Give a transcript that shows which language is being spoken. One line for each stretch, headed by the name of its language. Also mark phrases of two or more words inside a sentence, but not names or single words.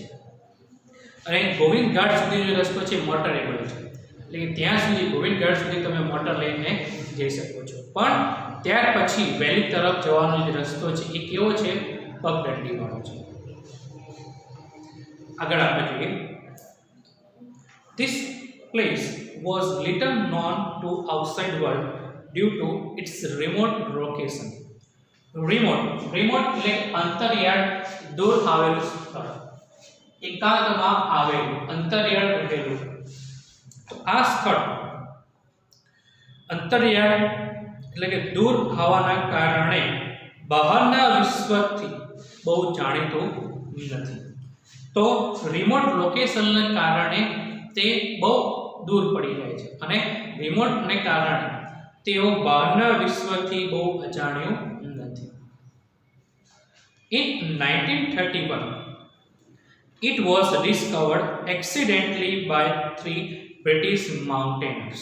Gujarati: અને ગોવિંદઘાટ સુધીનો રસ્તો છે મોટરેબલ છે, એટલે કે ત્યાં સુધી ગોવિંદઘાટ સુધી તમે મોટર લઈને જઈ શકો છો. પણ ત્યાર પછી વેલી તરફ જવાનો જે રસ્તો છે એ કેવો છે? પગદંડીવાળો છે. આગળ આપણે જોઈએ.
English: This place was little known to outside world due to its remote location.
Gujarati: remote એટલે અંતરિયાળ, દૂર આવેલું સ્થળ, એકાંતમાં આવેલું, અંતરિયાળ રહેલું. તો આ સ્થળ અંતરિયાળ એટલે કે દૂર હોવાના કારણે બહારના વિશ્વથી બહુ જાણીતું નથી. તો
English: remote locationને
Gujarati: કારણે તે બહુ દૂર પડી જાય છે, અને રિમોટને કારણે તેઓ બહારના વિશ્વથી બહુ અજાણ્યું નથી.
English: In 1931, it was discovered accidentally by 3 British mountaineers.